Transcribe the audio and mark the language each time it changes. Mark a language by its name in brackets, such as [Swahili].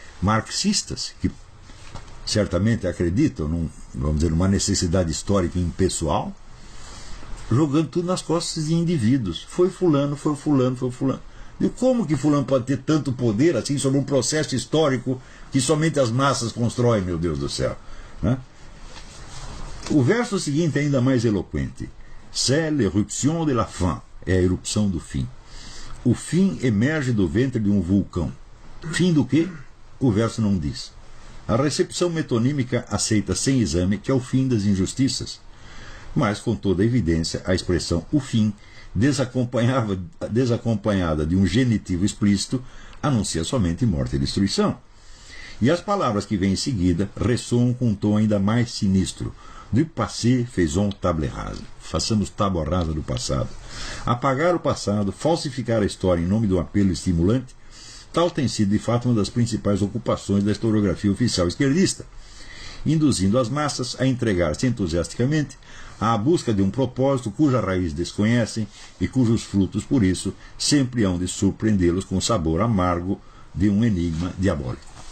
[Portuguese] marxistas, que certamente acreditam vamos dizer, numa necessidade histórica impessoal, jogando tudo nas costas de indivíduos. Foi fulano, foi fulano, foi fulano. E como que fulano pode ter tanto poder assim sobre um processo histórico que somente as massas constroem, meu Deus do céu? Né? O verso seguinte é ainda mais eloquente. [French] C'est l'éruption de la fin. [Portuguese] É a erupção do fim. O fim emerge do ventre de um vulcão. Fim do quê? O verso não diz. A recepção metonímica aceita sem exame que é o fim das injustiças. Mas, com toda evidência, a expressão o fim, desacompanhada de um genitivo explícito, anuncia somente morte e destruição. E as palavras que vêm em seguida ressoam com um tom ainda mais sinistro. [French] Du passé faisons table rase. [Portuguese] Façamos tábua rasa do passado. Apagar o passado, falsificar a história em nome de um apelo estimulante, tal tem sido de fato uma das principais ocupações da historiografia oficial esquerdista, induzindo as massas a entregar-se entusiasticamente à busca de um propósito cuja raiz desconhecem e cujos frutos, por isso, sempre hão de surpreendê-los com o sabor amargo de um enigma diabólico.